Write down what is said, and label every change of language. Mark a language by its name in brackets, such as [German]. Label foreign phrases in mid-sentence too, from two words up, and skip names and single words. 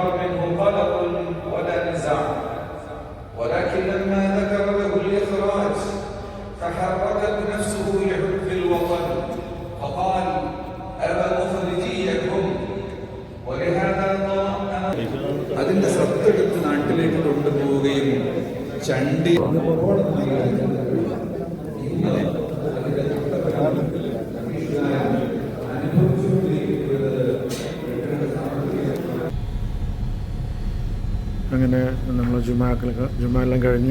[Arabic] منه قلق ولا نزاع، ولكن لما ذكر له الإخراج تحركت نفسه لحب الوطن فقال أبا أخرجيكم. [Malayalam] ولهذا അതിന്റെ സത്തെടുത്ത് നാട്ടിലേക്ക് കൊണ്ടുപോവുകയും ചണ്ടി അങ്ങനെ നമ്മൾ ജുമായെല്ലാം കഴിഞ്ഞു.